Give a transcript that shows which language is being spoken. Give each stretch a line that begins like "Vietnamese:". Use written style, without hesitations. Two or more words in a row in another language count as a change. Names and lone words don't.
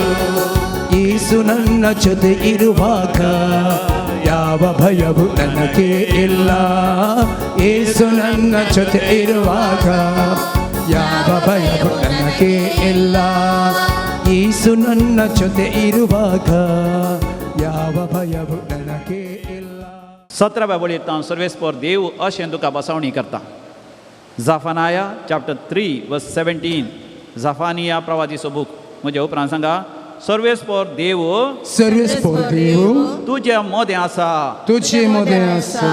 Kannada: ಯೇಸು ನನ್ನ ಜೊತೆ ಇರುವಾಗ ಯಾವ ಭಯವು ನನಗೆ ಇಲ್ಲ. ಯೇಸು ನನ್ನ ಜೊತೆ ಇರುವಾಗ ಯಾವ ಭಯವು ನನಗೆ ಇಲ್ಲ. ಯೇಸು ನನ್ನ ಜೊತೆ ಇರುವಾಗ ಯಾವ ಭಯವು ನನಗೆ ಇಲ್ಲ.
Konkani: 17व्या बळीत सर्वेस्पर देव अशें तुका बसवणी करता.
English: Zephaniah chapter 3 verse 17.
Konkani: जाफानिया प्रवादीचो बूक. म्हज्या उपरांत सांगा, सर्वेस्पर देव सर्वेस्पर देव तुज्या मदें आसा, तुझे मध्ये आसा,